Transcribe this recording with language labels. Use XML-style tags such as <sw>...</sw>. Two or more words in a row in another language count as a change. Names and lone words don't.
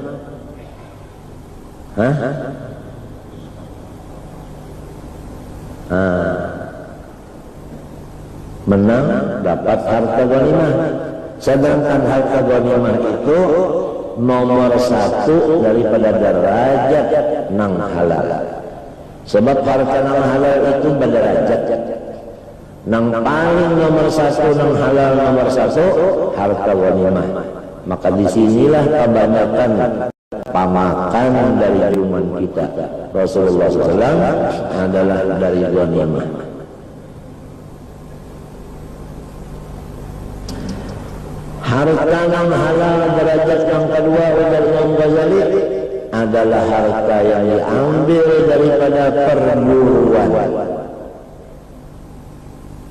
<id>Menang dapat harta ghanimah.</id> <bjn>Sedangkan harta ghanimah itu nomor satu daripada derajat nang halal. Sebab harta nang halal itu berderajat. Nang paling nomor satu nang halal nomor satu harta ghanimah.</bjn> <id>Maka disinilah kebanyakan pamakan dari zaman kita. Rasulullah SAW adalah dari ghanimah. Harta yang halal derajat yang kedua oleh Imam Ghazali adalah harta yang diambil daripada perburuan.</id>